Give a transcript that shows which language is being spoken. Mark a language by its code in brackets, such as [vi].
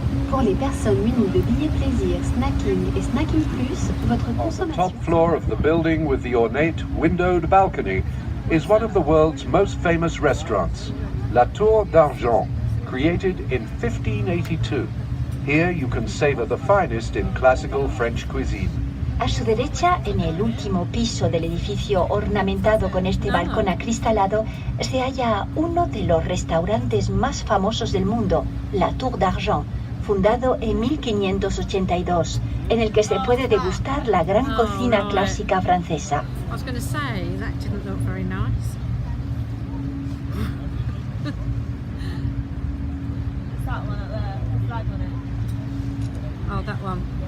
[fr] Pour les personnes munies de billets plaisir, snacking et snacking plus, votre [en] On the [fr] consommation... [en] top floor of the building with the ornate windowed balcony is one of the world's most famous restaurants, La Tour d'Argent, created in 1582. Here you can savor the finest in classical French cuisine. [es] A su derecha, en el último piso del edificio ornamentado con este balcón acristalado, se halla uno de los restaurantes más famosos del mundo, La Tour d'Argent, fundado en 1582, en el que se puede degustar la gran cocina clásica francesa. [en] I was going to say, that didn't look very nice. It's that one up there, the flag on it. Oh, that one.